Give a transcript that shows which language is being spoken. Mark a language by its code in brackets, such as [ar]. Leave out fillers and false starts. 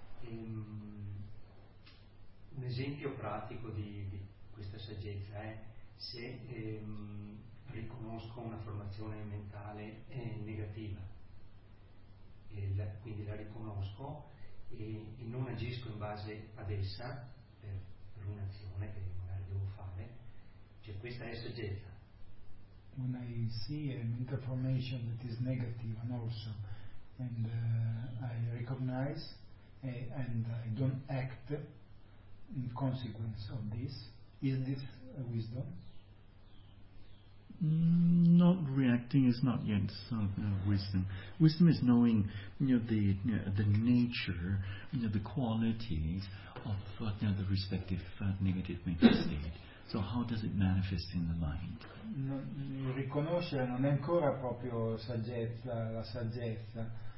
[it] Un esempio pratico di questa saggezza è se riconosco una formazione mentale negativa, quindi la riconosco e non agisco in base ad essa per un'azione che magari devo fare, cioè questa è saggezza. [en] When I see a mental formation that is negative and also and I recognize and I don't act in consequence of this, is this wisdom? Not reacting is not yet wisdom. Wisdom is knowing, the nature, the qualities of the respective negative mental state. So how does it manifest in the mind? [it] Riconoscere non è ancora proprio saggezza, la saggezza.